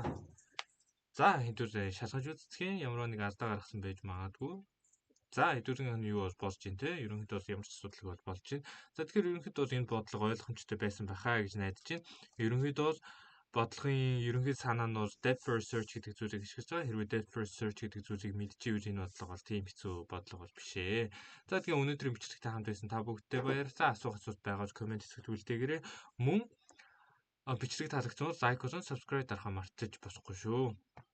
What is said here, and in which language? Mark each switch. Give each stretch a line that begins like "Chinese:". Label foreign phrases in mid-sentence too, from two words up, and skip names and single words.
Mongolian: За хэдүүлээ шалгаж үзтгэн ямар нэг алдаа гаргасан байж магадгүй. За хэдүүлэн юу болж байна те ерөнхийдөө ямар ч асуудал болж байна. За тэгэхээр ерөнхийдөө энэ бодлого ойлгомжтой байсан байхаа гэж найдаж байна. Ерөнхийдөө бодлогын ерөнхий санаа нь бол
English: depth first search
Mongolian: гэдэг зүйлийг ашиглаж байгаа. Хэрвээ
English: depth first search
Mongolian: гэдэг зүйлийг мэдчихвэл энэ бодлого бол тийм хэцүү бодлого бол биш ээ. За тэгэхээр өнөөдрийн бичлэгтэй хамт байсан та бүгдтэй баярлалаа. Асуух асуулт байгаад комент хэсэгт үлдээгээрэй. Мөн бичлэг таалагдсан бол лайк болон subscribe дарахаа мартаж босохгүй шүү.